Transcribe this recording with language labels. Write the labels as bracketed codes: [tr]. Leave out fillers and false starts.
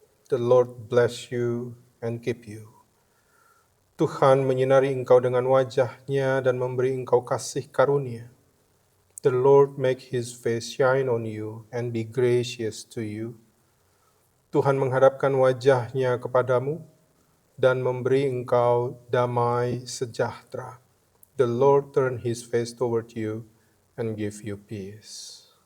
[en] The Lord bless you and keep you. [id] Tuhan menyinari engkau dengan wajah-Nya dan memberi engkau kasih karunia. [en] The Lord make His face shine on you and be gracious to you. [id] Tuhan menghadapkan wajah-Nya kepadamu dan memberi engkau damai sejahtera. [en] The Lord turn His face toward you and give you peace.